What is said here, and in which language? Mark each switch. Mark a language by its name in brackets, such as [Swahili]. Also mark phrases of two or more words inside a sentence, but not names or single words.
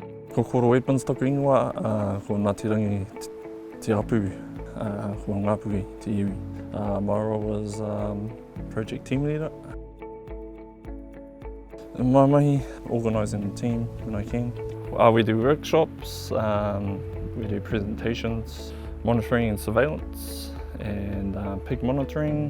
[Māori] Ko Koro Edmonds taku ingoa, ko Ngātirangi te apu, ko Ngāpuhi te iwi. [English] My role was project team leader. In my mahi, organising the team when I can. We do workshops, we do presentations, monitoring and surveillance, and pig monitoring.